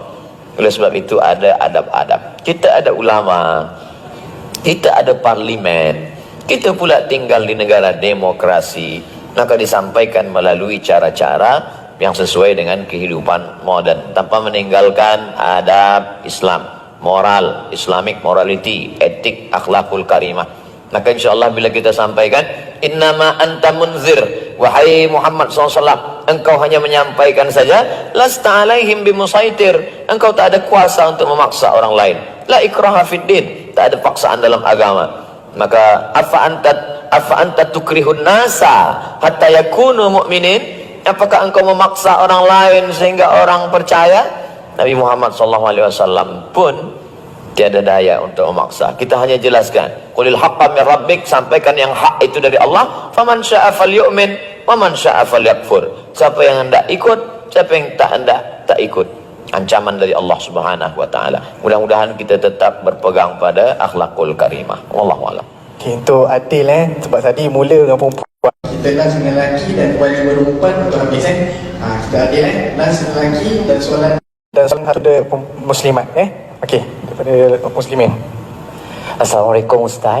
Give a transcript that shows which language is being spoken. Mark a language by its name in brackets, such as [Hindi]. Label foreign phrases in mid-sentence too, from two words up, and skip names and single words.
[Malay] Oleh sebab itu ada adab-adab. Kita ada ulama, kita ada parlimen, kita pula tinggal di negara demokrasi. Maka disampaikan melalui cara-cara yang sesuai dengan kehidupan moden, tanpa meninggalkan adab Islam, [English] moral, Islamic morality, [Malay] etik, [Arabic] الأخلاق الكريمة. [Malay] Maka insyaAllah bila kita sampaikan, [Arabic] إنما أنت منذر, [Malay] wahai Muhammad SAW, engkau hanya menyampaikan saja, [Arabic] لست عليهم بمسيطر, [Malay] engkau tak ada kuasa untuk memaksa orang lain. [Arabic] لا إكراه في الدين, [Malay] tak ada paksaan dalam agama. [Arabic] Maka أفأنت تكره الناس حتى يكونوا مؤمنين. [Malay] Apakah engkau memaksa orang lain sehingga orang percaya? Nabi Muhammad SAW pun tiada daya untuk memaksa. Kita hanya jelaskan, [Arabic] قل الحق من ربك, [Malay] sampaikan yang hak itu dari Allah. [Arabic] فمن شاء فليؤمن ومن شاء فليكفر. [Malay] Siapa yang hendak ikut, siapa yang tak hendak tak ikut. Ancaman dari [Arabic] الله سبحانه وتعالى. [Malay] Mudah-mudahan kita tetap berpegang pada [Arabic] الأخلاق الكريمة. والله أعلم. [Malay] Okay, untuk adil sebab tadi mula dengan perempuan. Kita last dengan lelaki dan wali perempuan untuk habis kita adil last dengan lelaki dan soalan satu dari muslimat okey, daripada muslimin. [Arabic] السلام عليكم أستاذ.